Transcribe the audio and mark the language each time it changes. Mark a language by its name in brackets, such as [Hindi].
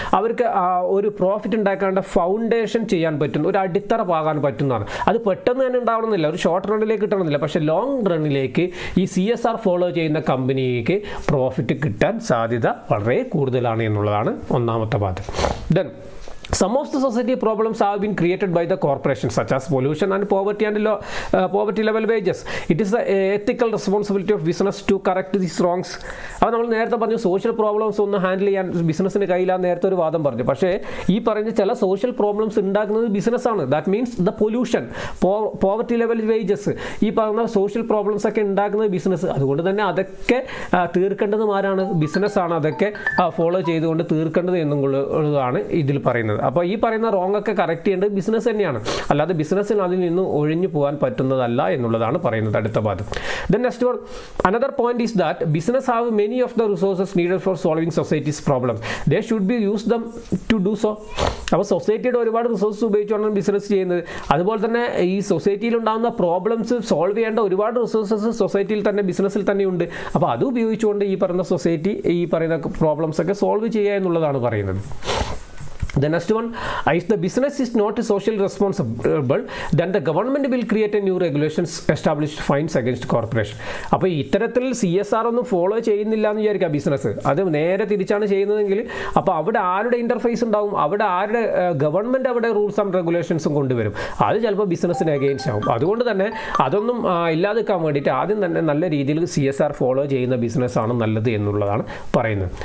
[Malayalam] അവർക്ക് ഒരു profit ഉണ്ടാക്കാണ്ട് foundation ചെയ്യാൻ പറ്റുന്ന ഒരു അടിത്തറ പാകാൻ പറ്റുന്നതാണ്. അത് പെട്ടെന്ന് തന്നെ ഉണ്ടാവണമെന്നില്ല, ഒരു ഷോർട്ട് റണ്ണിലേക്ക് കിട്ടണമെന്നില്ല. പക്ഷേ ലോങ് റണ്ണിലേക്ക് ഈ CSR ഫോളോ ചെയ്യുന്ന കമ്പനിക്ക് പ്രോഫിറ്റ് കിട്ടാൻ സാധ്യത വളരെ കൂടുതലാണ് എന്നുള്ളതാണ് ഒന്നാമത്തെ വാദം. [English] Then some of the society problems have been created by the corporations such as pollution and poverty level wages. It is the ethical responsibility of business to correct these wrongs. [Malayalam] അപ്പോൾ നമ്മൾ നേരത്തെ പറഞ്ഞു സോഷ്യൽ പ്രോബ്ലംസ് ഒന്ന് handle ചെയ്യാൻ ബിസിനസ്സിന് കയ്യിലാന്ന് നേരത്തെ ഒരു വാദം പറഞ്ഞു. പക്ഷേ ഈ പറഞ്ഞ ചില സോഷ്യൽ പ്രോബ്ലംസ് ഉണ്ടാക്കുന്നത് ബിസിനസ്സാണ്. [English] that means the pollution, poverty level wages, [Malayalam] ഈ പറഞ്ഞ സോഷ്യൽ പ്രോബ്ലംസ് ഒക്കെ ഉണ്ടാക്കുന്നത് ബിസിനസ്. അതുകൊണ്ട് തന്നെ അതൊക്കെ തീർക്കേണ്ടതും ആരാണ്? ബിസിനസ്സാണ്. അതൊക്കെ ഫോളോ ചെയ്തുകൊണ്ട് തീർക്കേണ്ടത് എന്നുള്ളതാണ് ഇതിൽ പറയുന്നത്. അപ്പോൾ ഈ പറയുന്ന റോങ് ഒക്കെ കറക്റ്റ് ചെയ്യേണ്ടത് ബിസിനസ് തന്നെയാണ്, അല്ലാതെ ബിസിനസ്സിന് അതിൽ നിന്ന് ഒഴിഞ്ഞു പോകാൻ പറ്റുന്നതല്ല എന്നുള്ളതാണ് പറയുന്നത് അടുത്ത ഭാഗം. [English] Then next one, another point is that business have many of the resources needed for solving society's problem. They should be use them to do so. [Malayalam] അപ്പോൾ സൊസൈറ്റിയുടെ ഒരുപാട് റിസോഴ്സസ് ഉപയോഗിച്ചുകൊണ്ടാണ് ബിസിനസ് ചെയ്യുന്നത്. അതുപോലെ തന്നെ ഈ സൊസൈറ്റിയിൽ ഉണ്ടാകുന്ന പ്രോബ്ലംസ് സോൾവ് ചെയ്യേണ്ട ഒരുപാട് റിസോഴ്സസ് സൊസൈറ്റിയിൽ തന്നെ ബിസിനസ്സിൽ തന്നെ ഉണ്ട്. അപ്പോൾ അത് ഉപയോഗിച്ചുകൊണ്ട് ഈ പറയുന്ന സൊസൈറ്റി ഈ പറയുന്ന പ്രോബ്ലംസ് ഒക്കെ സോൾവ് ചെയ്യുക എന്നുള്ളതാണ് പറയുന്നത്. [English] The next one, if the business is not socially responsible, then the government will create a new regulations, establish fines against corporation. [Malayalam] അപ്പോൾ ഇത്തരത്തിൽ CSR ഒന്നും ഫോളോ ചെയ്യുന്നില്ല എന്ന് വിചാരിക്കുക ബിസിനസ്, അത് നേരെ തിരിച്ചാണ് ചെയ്യുന്നതെങ്കിൽ അപ്പോൾ അവിടെ ആരുടെ ഇൻ്റർഫേസ് ഉണ്ടാവും? അവിടെ ആരുടെ ഗവൺമെൻറ് അവിടെ റൂൾസ് ആൻഡ് റെഗുലേഷൻസും കൊണ്ടുവരും. അത് ചിലപ്പോൾ ബിസിനസ്സിന് അഗെയിൻസ്റ്റ് ആവും. അതുകൊണ്ട് തന്നെ അതൊന്നും ഇല്ലാതിരിക്കാൻ വേണ്ടിയിട്ട് ആദ്യം തന്നെ നല്ല രീതിയിൽ CSR ഫോളോ ചെയ്യുന്ന ബിസിനസ്സാണ് നല്ലത് എന്നുള്ളതാണ് പറയുന്നത്.